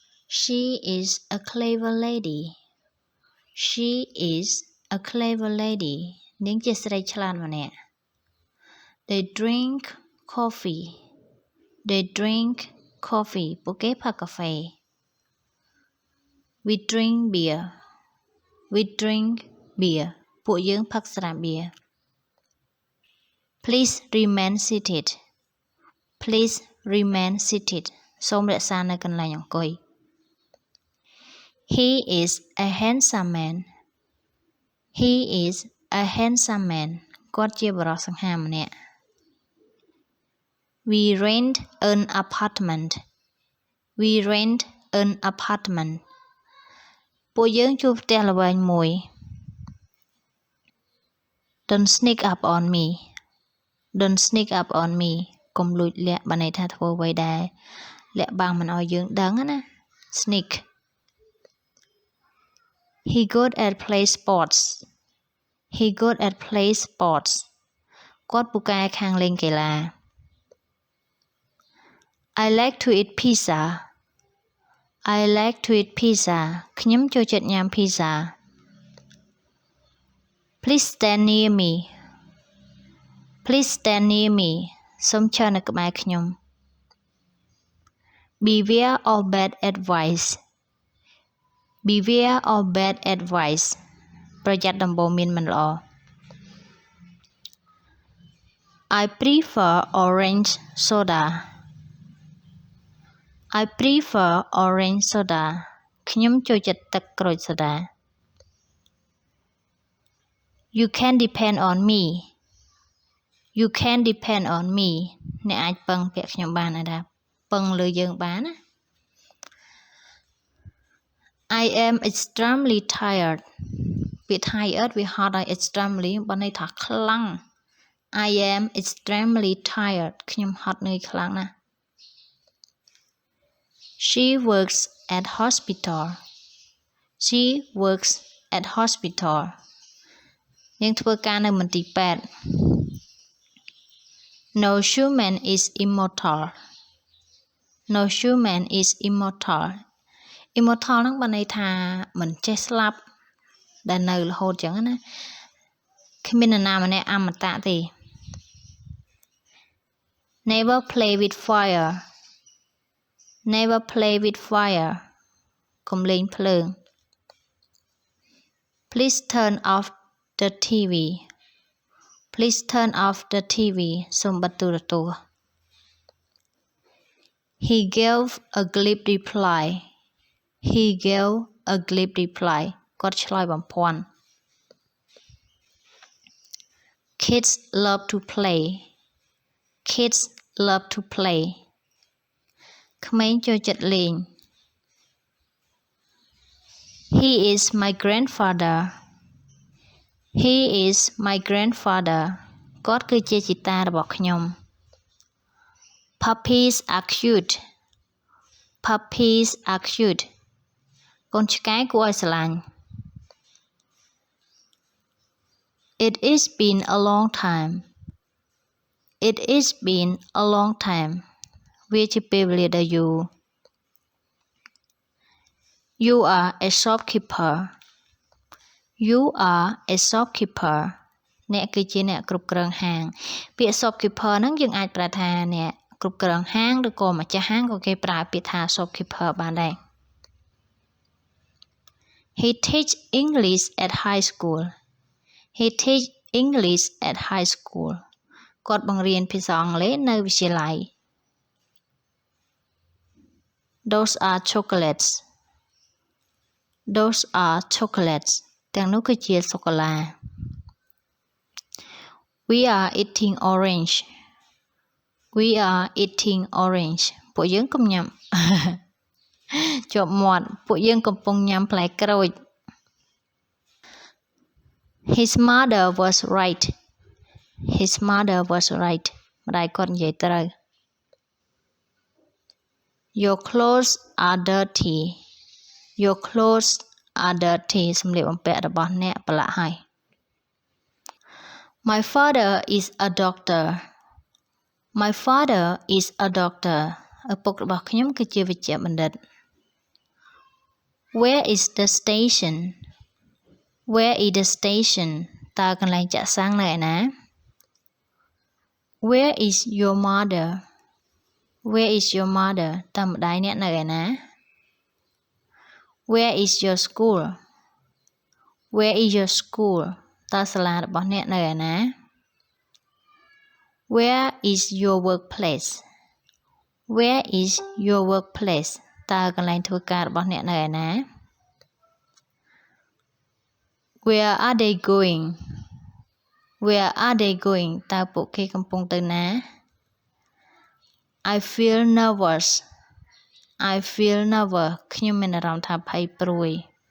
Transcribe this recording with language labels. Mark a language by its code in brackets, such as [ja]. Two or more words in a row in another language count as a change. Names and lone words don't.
[en] She is a clever lady She is a clever lady [km] នាងជាស្រីឆ្លាតម្នាក់ [en] They drink coffee They drink coffee [km] ពួកគេផឹកកាហ្វេ [en] We drink beer We drink beer [km] ពួកយើងផឹកស្រាបៀរ [en] Please remain seated Please remain seated [km] សូមរក្សានៅកន្លែងអង្គុយ [en] He is a handsome man He is a handsome man [km] គាត់ជាបុរសសង្ហាម្នាក់ [en] We rent an apartment We rent an apartment [km] ពួកយើងជួលផ្ទះល្វែងមួយ [en] Don't sneak up on me Don't sneak up on me [km] កុំលួចលាក់បានន័យថាធ្វើអ្វីដែលលាក់បាំងមិនឲ្យយើងដឹងណា Sneak [en] He good at play sports He good at play sports [km] គាត់ពូកែខាងលេងកីឡា [en] I like to eat pizza I like to eat pizza [km] ខ្ញុំចូលចិត្តញ៉ាំ pizza [en] Please stand near me Please stand near me [km] សូមឈរនៅក្បែរខ្ញុំ [en] Beware of bad advice Beware of bad advice [km] ប្រយ័ត្នដំបូន្មានមិនល្អ [en] I prefer orange soda I prefer orange soda [km] ខ្ញុំចូលចិត្តទឹកក្រូចសូដា [en] You can depend on me You can depend on me [km] អ្នកអាចពឹងពាក់ខ្ញុំបានណាពឹងលើយើងបានណា [en] I am extremely tired [km] ពាក្យ tired វាហត់ឲ្យ extremely បើន័យថាខ្លាំង [en] I am extremely tired [km] ខ្ញុំហត់នឿយខ្លាំងណាស់ [en] She works at hospital She works at hospital [km] នាងធ្វើការនៅមន្ទីរពេទ្យ [en] No human is immortal No human is immortal Immortal [km] ហ្នឹងបានន័យថាមិនចេះស្លាប់ដែលនៅរហូតចឹងណាគ្មាននរណាម្នាក់អមតៈទេ [en] Never play with fire Never play with fire [km] កុំលេងភ្លើង [en] Please turn off the TV Please turn off the TV [km] សូមបិទទូរទស្សន៍ [en] He gave a glib reply He gave a glib reply [km] គាត់ឆ្លើយបំភាន់ [en] Kids love to play Kids love to play [km] ក្មេងចូលចិត្តលេង [en] He is my grandfather He is my grandfather [km] គាត់គឺជាជីតារបស់ខ្ញុំ [en] Puppies are cute Puppies are cute [km] កូនឆ្កែគួរឲ្យស្រឡាញ់ [en] It is been a long time It is been a long time [km] វាជាពេលវេលាដ៏យូរ [en] You are a shopkeeper You are a shopkeeper [km] អ្នកគឺជាអ្នកគ្រប់គ្រងហាងពាក្យ shopkeeper ហ្នឹងយើងអាចប្រើថាអ្នកគ្រប់គ្រងហាងឬក៏ម្ចាស់ហាងក៏គេប្រើពាក្យថា shopkeeper បានដែរ [en] He teach English at high school He teach English at high school [km] គាត់បង្រៀនភាសាអង់គ្លេសនៅវិទ្យាល័យ [en] Those are chocolates Those are chocolates [km] ទាំងនោះគឺជាសូកូឡា [en] We are eating orange We are eating orange [km] ពួកយើងកំញ៉ាំ ជាប់មាត់ពួកយើងកំពុងញ៉ាំផ្លែក្រូច [en] His mother was right His mother was right [km] ម្ដាយគាត់និយាយត្រូវ [en] Your clothes are dirty Your clothes are dirty [km] សម្លៀកបំពាក់របស់អ្នកប្រឡាក់ហើយ [en] My father is a doctor My father is a doctor [km] ឪពុករបស់ខ្ញុំគឺជាវេជ្ជបណ្ឌិត [en] Where is the station Where is the station [km] តើកន្លែងចាក់សាំងនៅឯណា [en] Where is your mother Where is your mother [km] តើម្ដាយអ្នកនៅឯណា [en] Where is your school Where is your school [km] តើសាលារបស់អ្នកនៅឯណា [en] Where is your workplace Where is your workplace [km] តើកន្លែងធ្វើការរបស់អ្នកនៅឯណា [en] Where are they going Where are they going [km] តើពួកគេកំពុងទៅណា [en] I feel nervous I feel nervous [km] ខ្ញុំមានអារម្មណ៍ថាភ័យព្រួយ